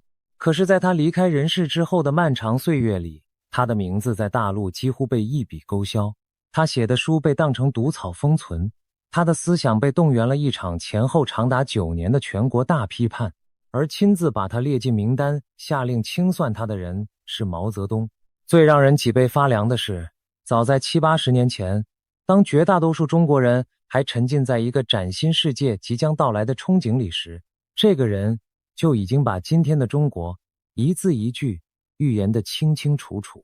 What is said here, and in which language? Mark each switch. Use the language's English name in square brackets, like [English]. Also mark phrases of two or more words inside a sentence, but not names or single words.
[Chinese] 可是在他離開人世之後的漫長歲月裡，他的名字在大陸幾乎被一筆勾销，他寫的書被當成毒草封存，他的思想被动员了一场前后長達9年的全國大批判，而親自把他列进名单，下令清算他的人是毛泽東。最讓人脊背發涼的是，早在70、80年前，當絕大多数中國人還沉浸在一個嶄新世界即将到來的憧憬裡時，這個人就已經把今天的中國一字一句預言得清清楚楚。